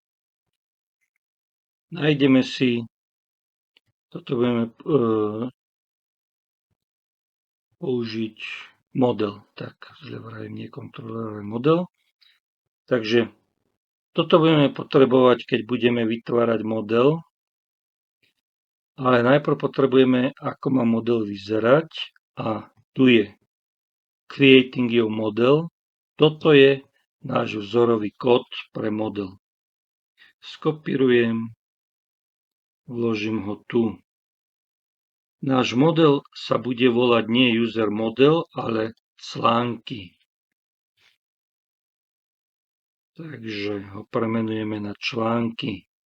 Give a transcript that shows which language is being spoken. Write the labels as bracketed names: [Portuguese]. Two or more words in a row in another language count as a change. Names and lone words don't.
[Slovak] Nájdeme si, toto budeme použiť model. Tak, zle vravím, nie kontroler, ale model. Takže toto budeme potrebovať, keď budeme vytvárať model. Ale najprv potrebujeme, ako má model vyzerať. A tu je [English] Creating your model. [Slovak] Toto je náš vzorový kód pre model. Skopírujem, vložím ho tu. Náš model sa bude volať nie [English] user model, [Slovak] ale články. Takže ho premenujeme na články.